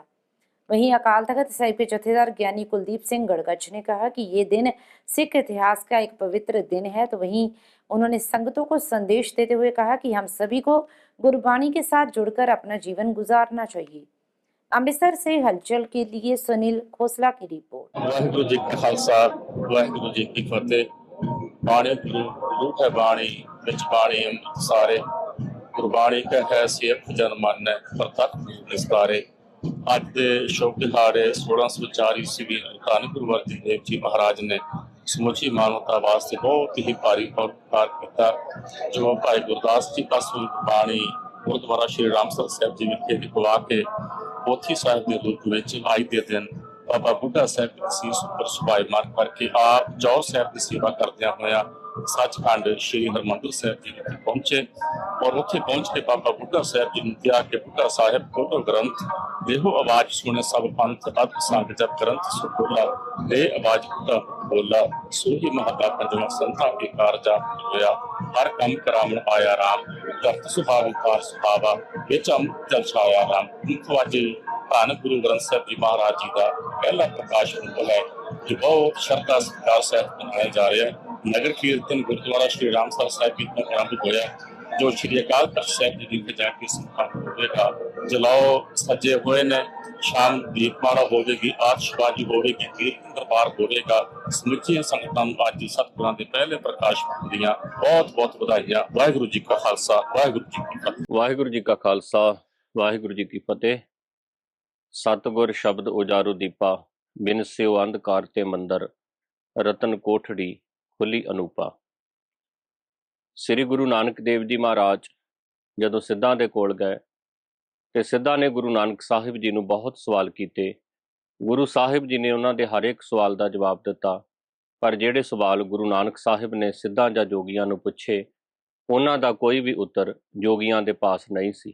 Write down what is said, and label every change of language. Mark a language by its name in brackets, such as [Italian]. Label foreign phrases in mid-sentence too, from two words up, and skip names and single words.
[Hindi] वहीं अकाल तख्त साहिब के जथेदार ज्ञानी कुलदीप सिंह गड़गज ने कहा कि ये दिन सिख इतिहास का एक पवित्र दिन है। तो वहीं उन्होंने संगतों को संदेश देते हुए कहा कि हम सभी को गुरबाणी के साथ जुड़कर अपना जीवन गुजारना चाहिए। अमृतसर से हलचल के लिए सुनील खोसला की रिपोर्ट। [Punjabi] ਵਾਹਿਗੁਰੂ ਜੀ ਕਾ ਖ਼ਾਲਸਾ, ਵਾਹਿਗੁਰੂ ਜੀ ਕੀ ਫ਼ਤਿਹ। ਬਾਣੀ ਗੁਰੂ ਰੂਪ ਹੈ ਬਾਣੀ, ਵਿਚ ਬਾਣੀ ਅੰਮ੍ਰਿਤ ਸਾਰੇ। ਗੁਰਬਾਣੀ ਕਾ ਹੈ ਸੇਵਕ ਜਨ ਮਾਨੈ, ਪ੍ਰਤਖ ਨਿਸਤਾਰੇ। ਅੱਜ ਦੇ ਸ਼ੁਭ ਦਿਹਾੜੇ 1604 ਈਸਵੀ ਧੰਨ ਗੁਰੂ ਅਰਜਨ ਦੇਵ ਜੀ ਮਹਾਰਾਜ ਨੇ ਸਮੁੱਚੀ ਮਾਨਵਤਾ ਵਾਸਤੇ ਬਹੁਤ ਹੀ ਭਾਰੀ ਉਪਕਾਰ ਕੀਤਾ, ਜੋ ਭਾਈ ਗੁਰਦਾਸ ਜੀ ਪਾਸੋਂ ਬਾਣੀ ਗੁਰਦੁਆਰਾ ਸ਼੍ਰੀ ਰਾਮਸਰ ਸਾਹਿਬ ਜੀ ਵਿਖੇ ਲਿਖਵਾ ਕੇ ਪੋਥੀ ਸਾਹਿਬ ਦੇ ਰੂਪ ਵਿੱਚ ਅੱਜ ਦੇ ਦਿਨ ਬਾਬਾ ਬੁੱਢਾ ਸਾਹਿਬ ਦੀ ਸੀਸ ਉੱਪਰ ਸੁਭਾਇਮਾਨ ਕਰਕੇ ਆਪ ਜੌ ਸਾਹਿਬ ਦੀ ਸੇਵਾ ਕਰਦਿਆਂ ਹੋਇਆ ਸੱਚਖੰਡ ਸ਼੍ਰੀ ਹਰਿਮੰਦਰ ਸਾਹਿਬ ਜੀ ਵਿਖੇ ਪਹੁੰਚੇ ਔਰ ਉੱਥੇ ਪਹੁੰਚ ਕੇ ਬਾਬਾ ਬੁੱਢਾ ਸਾਹਬ ਜੀ ਨੇ ਕਹਾ ਕਿ ਬੁੱਢਾ ਸਾਹਿਬ ਖੋਲੋ ਗ੍ਰੰਥ, ਦੇਹੋ ਆਵਾਜ਼ ਸੁਣੇ ਸਭ ਪੰਥ, ਅਦ ਸੰਗ ਜਬ ਗ੍ਰੰਥ ਸੁਖੋਲਾ, ਦੇ ਆਵਾਜ਼ ਬੁੱਢਾ ਬੋਲਾ, ਸੋਹੀ ਮਹਤਾ ਪੰਜਵਾ ਸੰਤਾਂ ਕੇ ਕਾਰਜਾ ਹੋਇਆ, ਹਰ ਕੰਮ ਕਰਾਵਨ ਆਇਆ ਰਾਮ, ਧਰਤ ਸੁਹਾਵ ਕਾਰ ਸੁਹਾਵਾ, ਵਿਚ ਅੰਮ੍ਰਿਤ ਜਲ ਛਾਇਆ ਰਾਮ। [Hindi] आज धन गुरु ग्रंथ साहिब जी महाराज जी का पहला प्रकाश पुरब है, जो बहुत श्रद्धा सत्कार सहित मनाया जा रहा है। नगर कीर्तन गुरुद्वारा श्री रामसर साहिब जी का आरंभ होया, जो श्री अकाल तख्त साहिब जी विखे जाके संपन्न होगा। जलाओ सजे हुए ने, शाम दीपमाला होगी, आतिशबाजी होगी, कीर्तन दरबार होगा। [Punjabi] ਸਮੂਚੀਆਂ ਸੰਗਤਾਂ ਅੱਜ ਸਤਿਗੁਰਾਂ ਦੇ ਪਹਿਲੇ ਪ੍ਰਕਾਸ਼ ਦੀਆਂ ਬਹੁਤ ਬਹੁਤ ਵਧਾਈਆਂ। ਵਾਹਿਗੁਰੂ ਜੀ ਕਾ ਖ਼ਾਲਸਾ, ਵਾਹਿਗੁਰੂ ਜੀ ਕੀ ਫ਼ਤਿਹ। ਵਾਹਿਗੁਰੂ ਜੀ ਕਾ ਖ਼ਾਲਸਾ, ਵਾਹਿਗੁਰੂ ਜੀ ਕੀ ਫ਼ਤਿਹ। ਸਤਿਗੁਰ ਸ਼ਬਦ ਉਜਾਰੂ ਦੀਪਾ, ਬਿਨ ਸਯੋ ਅੰਧਕਾਰ ਤੇ ਮੰਦਰ, ਰਤਨ ਕੋਠੜੀ ਖੁੱਲ੍ਹੀ ਅਨੂਪਾ। ਸ੍ਰੀ ਗੁਰੂ ਨਾਨਕ ਦੇਵ ਜੀ ਮਹਾਰਾਜ ਜਦੋਂ ਸਿੱਧਾਂ ਦੇ ਕੋਲ ਗਏ ਤੇ ਸਿੱਧਾਂ ਨੇ ਗੁਰੂ ਨਾਨਕ ਸਾਹਿਬ ਜੀ ਨੂੰ ਬਹੁਤ ਸਵਾਲ ਕੀਤੇ। ਗੁਰੂ ਸਾਹਿਬ ਜੀ ਨੇ ਉਹਨਾਂ ਦੇ ਹਰ ਇੱਕ ਸਵਾਲ ਦਾ ਜਵਾਬ ਦਿੱਤਾ, ਪਰ ਜਿਹੜੇ ਸਵਾਲ ਗੁਰੂ ਨਾਨਕ ਸਾਹਿਬ ਨੇ ਸਿੱਧਾਂ ਜਾਂ ਜੋਗੀਆਂ ਨੂੰ ਪੁੱਛੇ, ਉਹਨਾਂ ਦਾ ਕੋਈ ਵੀ ਉੱਤਰ ਜੋਗੀਆਂ ਦੇ ਪਾਸ ਨਹੀਂ ਸੀ।